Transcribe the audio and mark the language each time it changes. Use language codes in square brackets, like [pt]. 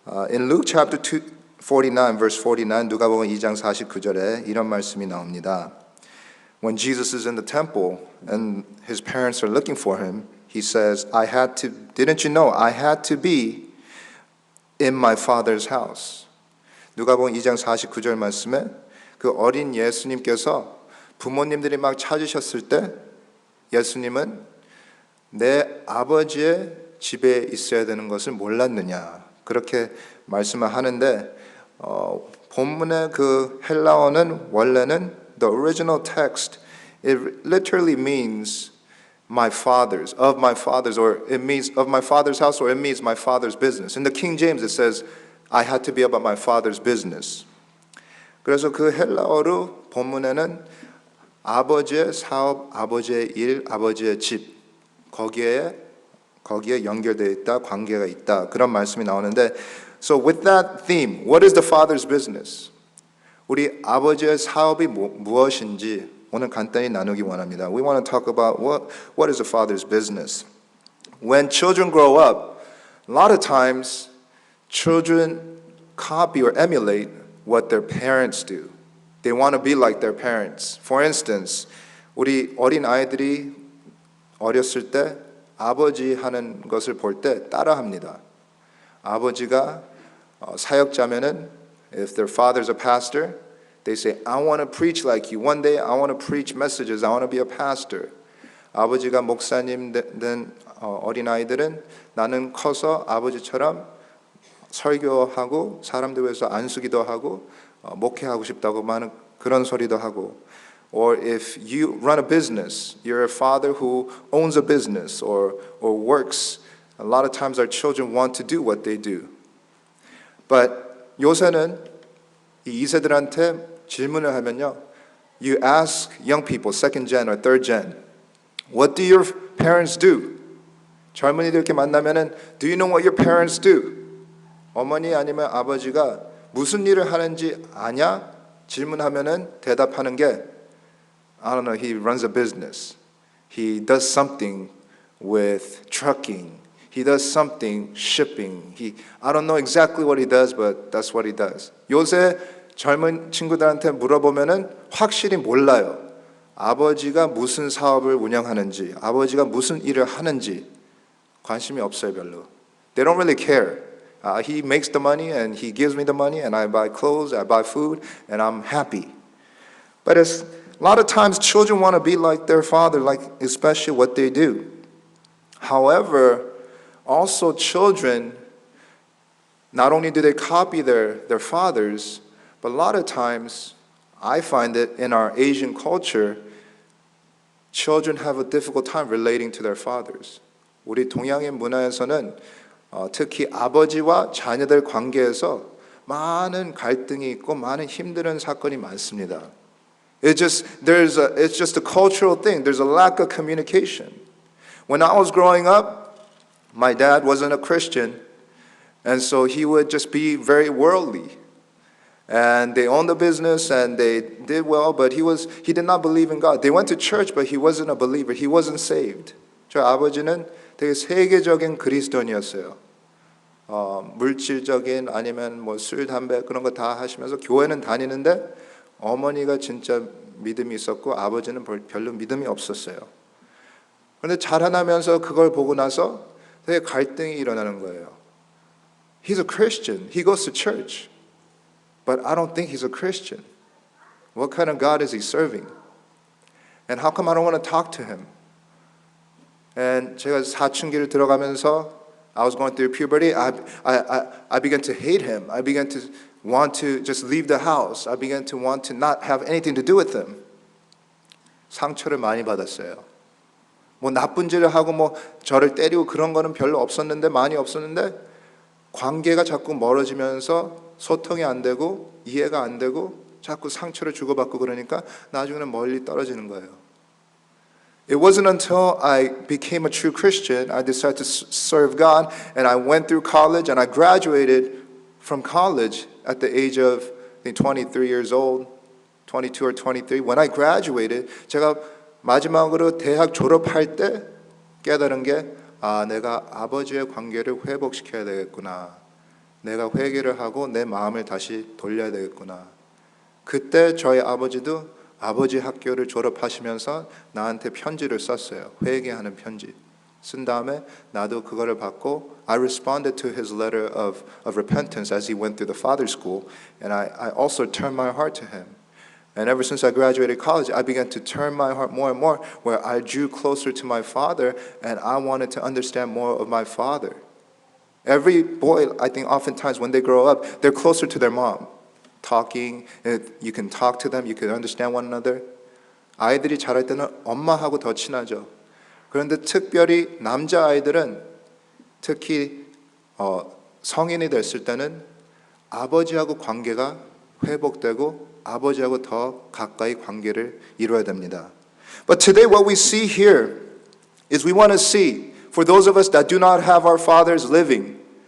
[en] In Luke chapter 49, verse 49, [ko] 누가복음 2장 49절에 이런 말씀이 나옵니다. [en] When Jesus is in the temple and his parents are looking for him, he says, didn't you know I had to be in my father's house? [ko] 누가복음 2장 49절 말씀에 그 어린 예수님께서 부모님들이 막 찾으셨을 때 예수님은 내 아버지의 집에 있어야 되는 것을 몰랐느냐 그렇게 말씀을 하는데 본문의 그 헬라어는 원래는 [en] the original text it literally means my father's of my father's or it means of my father's house or it means my father's business. In the King James it says I had to be about my father's business. [ko] 그래서 그 헬라어로 본문에는 아버지의 사업, 아버지의 일, 아버지의 집 거기에 연결되어 있다, 관계가 있다 그런 말씀이 나오는데 [en] So with that theme, what is the father's business? [ko] 우리 아버지의 사업이 무엇인지 오늘 간단히 나누기 원합니다. [en] We want to talk about what is the father's business. When children grow up, a lot of times children copy or emulate what their parents do. They want to be like their parents. For instance, [ko] 우리 어린 아이들이 어렸을 때 아버지 하는 것을 볼 때 따라합니다. 아버지가 사역자면은 [en] if their father's a pastor, they say, I want to preach like you. One day I want to preach messages. I want to be a pastor. [ko] 아버지가 목사님 된 어린아이들은 나는 커서 아버지처럼 설교하고 사람들 위해서 안수기도 하고 목회하고 싶다고 하는 그런 소리도 하고 [en] Or if you run a business, you're a father who owns a business or works. A lot of times our children want to do what they do. [ko] But 요새는 이 2세들한테 질문을 하면요. [en] You ask young people, second gen or third gen, what do your parents do? [ko] 젊은이들 이렇게 만나면은 [en] Do you know what your parents do? [ko] 어머니 아니면 아버지가 무슨 일을 하는지 아냐? 질문하면은 대답하는 게 [en] I don't know, he runs a business. He does something with trucking. He does something shipping. I don't know exactly what he does, but that's what he does. [ko] 요새 젊은 친구들한테 물어보면은 확실히 몰라요. 아버지가 무슨 사업을 운영하는지, 아버지가 무슨 일을 하는지 관심이 없어요, 별로. [en] They don't really care. He makes the money and he gives me the money and I buy clothes, I buy food, and I'm happy. But a lot of times children want to be like their father, like especially what they do. However, also children, not only do they copy their fathers, but a lot of times, I find that in our Asian culture, children have a difficult time relating to their fathers. [ko] 우리 동양인 문화에서는 특히 아버지와 자녀들 관계에서 많은 갈등이 있고 많은 힘든 사건이 많습니다. [en] It's just a cultural thing. There's a lack of communication. When I was growing up, my dad wasn't a Christian, and so he would just be very worldly. And they owned a business and they did well, but he did not believe in God. They went to church, but he wasn't a believer. He wasn't saved. [ko] 저 아버지는 되게 세계적인 그리스도인이었어요. 물질적인 아니면 뭐 술, 담배 그런 거 다 하시면서 교회는 다니는데 어머니가 진짜 믿음이 있었고 아버지는 별로 믿음이 없었어요. 그런데 자라나면서 그걸 보고 나서 되게 갈등이 일어나는 거예요. [en] He's a Christian. He goes to church. But I don't think he's a Christian. What kind of God is he serving? And how come I don't want to talk to him? And [ko] 제가 사춘기를 들어가면서 [en] I was going through puberty. I began to hate him. I began to want to just leave the house. I began to want to not have anything to do with him. [ko] 상처를 많이 받았어요. 뭐 나쁜 짓을 하고 뭐 저를 때리고 그런 거는 별로 없었는데 많이 없었는데 관계가 자꾸 멀어지면서 소통이 안 되고 이해가 안 되고 자꾸 상처를 주고받고 그러니까 나중에는 멀리 떨어지는 거예요. [en] It wasn't until I became a true Christian, I decided to serve God, and I went through college, and I graduated from college at the age of I think 23 years old, 22 or 23. When I graduated, [ko] 제가 마지막으로 대학 졸업할 때 깨달은 게 내가 아버지의 관계를 회복시켜야 되겠구나. 내가 회개를 하고 내 마음을 다시 돌려야 되겠구나. 그때 저희 아버지도 아버지 학교를 졸업하시면서 나한테 편지를 썼어요. 회개하는 편지. 쓴 다음에 나도 그거를 받고 [en] I responded to his letter of repentance as he went through the father's school, and I also turned my heart to him. And ever since I graduated college, I began to turn my heart more and more, where I drew closer to my father, and I wanted to understand more of my father. Every boy, I think oftentimes when they grow up, they're closer to their mom. Talking, you can talk to them, you can understand one another. [ko] 아이들이 자랄 때는 엄마하고 더 친하죠. 그런데 특별히 남자 아이들은 특히 성인이 됐을 때는 아버지하고 관계가 회복되고 아버지하고 더 가까이 관계를 이루어야 됩니다. [en] But today what we see here is we want to see for those of us that do not have our fathers living.